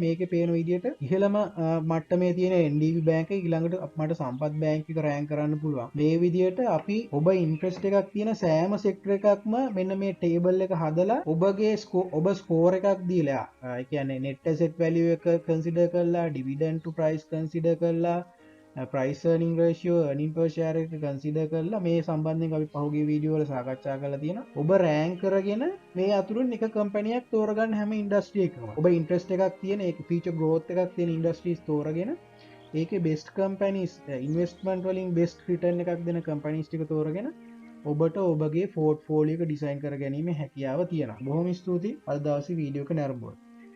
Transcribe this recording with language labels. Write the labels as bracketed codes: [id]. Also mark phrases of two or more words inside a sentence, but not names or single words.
[si] මේකේ පේන විදිහට ඉහළම මට්ටමේ තියෙන NDB බැංක ඊළඟට මට සම්පත් බැංක එක රෑන්ක් කරන්න පුළුවන්. මේ විදිහට අපි ඔබ ඉන්ට්‍රස්ට් එකක් තියෙන සෑම සෙක්ටර් එකක්ම මෙන්න මේ ටේබල් එක හදලා ඔබගේ ඔබ ස්කෝර් එකක් දීලා ඒ කියන්නේ [en] net asset value [si] එක කන්සිඩර් කරලා [en] dividend to price [si] කන්සිඩර් කරලා [en] price earning ratio earning per share [si] එක කන්සිඩර් කරලා මේ සම්බන්ධයෙන් අපි පහුගිය වීඩියෝ වල සාකච්ඡා කරලා තියෙනවා. ඔබ රෑන්ක් කරගෙන මේ අතුරින් එක කම්පැනියක් තෝරගන්න හැම ඉන්ඩස්ට්‍රි එකකම ඔබ ඉන්ට්‍රස්ට් එකක් තියෙන ඒක [en] future growth [si] එකක් තියෙන ඉන්ඩස්ට්‍රීස් තෝරගෙන ඒකේ [en] best companies investment [si] වලින් [en] best return [si] එකක් දෙන companies ටික තෝරගෙන ඔබට ඔබගේ පෝර්ට්ෆෝලියෝ එක ඩිසයින් කර ගැනීමේ හැකියාව තියෙනවා. බොහොම ස්තුතියි අද දවසේ වීඩියෝ එක නරඹුවා.